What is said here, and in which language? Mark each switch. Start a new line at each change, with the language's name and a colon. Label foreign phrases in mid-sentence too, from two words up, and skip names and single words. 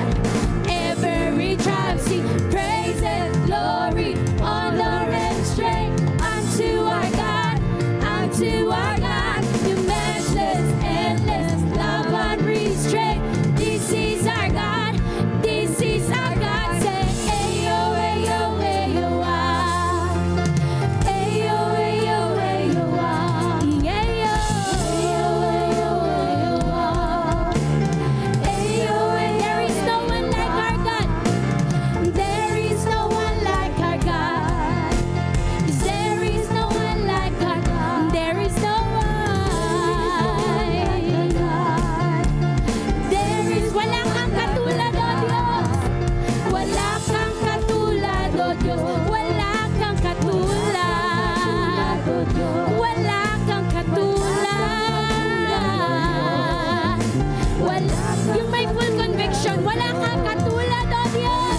English: Every tribe sing praise and glory, honor and strength unto our God, unto our God. You matchless, endless love unrestrained. This is our God. This is our God. Say, ayo, ayo, ayo, ah. Ayo, ayo, ayo, ah. Ayo, ayo, ayo, ayo, ah. Ayo, ayo. There is no one like our God. There is no one like our God. There is no one like our God. There is no one. There is
Filipino: wala kang katulad, O Diyos. Wala kang katulad, O Diyos. Wala kang katulad, O Diyos. Wala kang katulad. Wala. Yung may
English: full conviction,
Filipino: wala kang katulad, O Diyos.